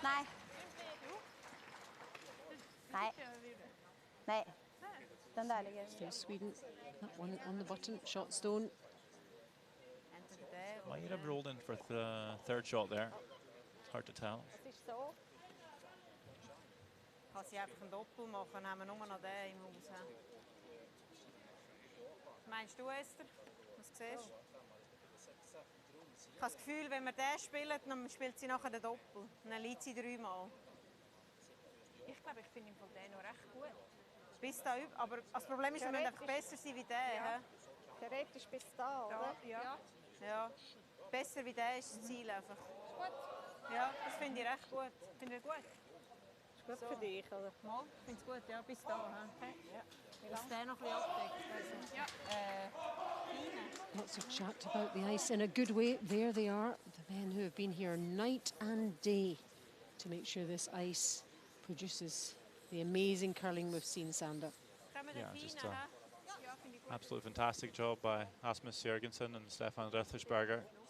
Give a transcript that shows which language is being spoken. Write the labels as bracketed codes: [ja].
[sv] Nej. Nej. Nej. Den där ligger. [en] Still Sweden, that one on the button, shot stone. Might have rolled in for the third shot there. It's hard to tell. [sv] Så. [de] Kann sie einfach einen Doppel machen, dann haben wir nur noch den im Haus. He? Meinst du, Esther? Was siehst du? Ich habe das Gefühl, wenn wir den spielen, dann spielt sie nachher den Doppel. Und dann liegt sie 3 Mal. Ich glaube, ich finde den noch recht gut. Bis da üb, aber das Problem ist, wir müssen einfach besser sein wie der. Ja. Theoretisch bis da, oder? Ja. Ja. Besser wie der ist das Ziel einfach. Ja, das finde ich recht gut. Finde ich gut. Ist gut für dich, oder? Mal, ich finde es gut, ja, bis da. Okay. Ja. Dass der noch ein bisschen abdeckt. Ja. [en] Lots of chat about the ice in a good way. There they are, the men who have been here night and day to make sure this ice produces the amazing curling we've seen, Sander. Yeah, just absolutely fantastic job by Asmus Jørgensen and Stefan Rethelsberger.